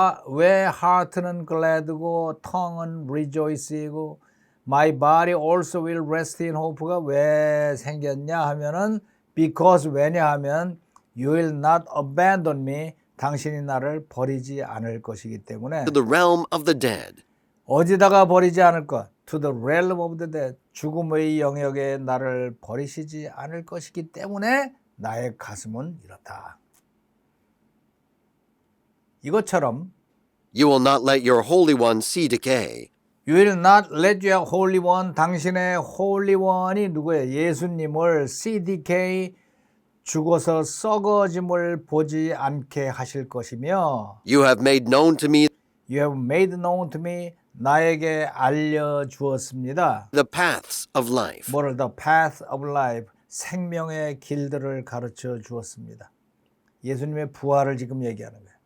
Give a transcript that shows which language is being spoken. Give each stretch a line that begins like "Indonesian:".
Korean: 왜 heart는 glad고 tongue은 rejoice이고
English: my body also will rest in hope
Korean: 가 왜 생겼냐 하면은 because 왜냐하면
English: you will not abandon me,
Korean: 당신이 나를 버리지 않을 것이기 때문에
English: to the realm of the dead.
Korean: 어디다가 버리지 않을 것?
English: To the realm of the dead,
Korean: 죽음의 영역에 나를 버리시지 않을 것이기 때문에 나의 가슴은 이렇다. 이것처럼
English: You will not let your Holy One see decay. You will not let your Holy One,
Korean: 당신의 Holy One이 누구예요? 예수님을 CDK, 죽어서 썩어짐을 보지 않게 하실 것이며
English: You have made known to me You have made known to me,
Korean: 나에게 알려주었습니다.
English: the paths of life.
Korean: 뭐를?
English: The path of life,
Korean: 생명의 길들을 가르쳐 주었습니다. 예수님의 부활을 지금 얘기하는 거예요.